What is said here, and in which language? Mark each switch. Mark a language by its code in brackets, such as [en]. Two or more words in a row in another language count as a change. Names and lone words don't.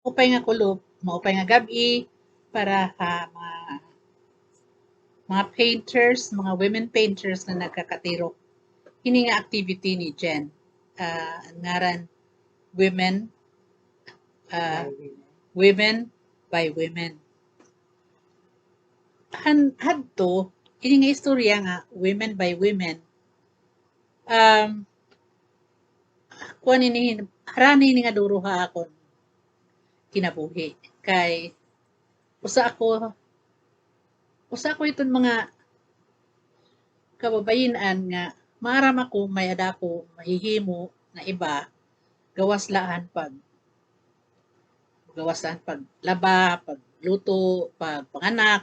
[war] upay nga kulob, maupay nga gabi para mga painters, mga [en] women painters [war] na nagkakatiro. Hini nga activity ni Jen. Ngaran women women by women. Hadto ini nga istorya nga women by women. Kuan ini harani ni nga duruha akon kinabuhi kay usa ko iton mga kababayin-an nga maaram ako may adako mahihimo na iba gawaslaan paglaba, pagluto, pagpanganak.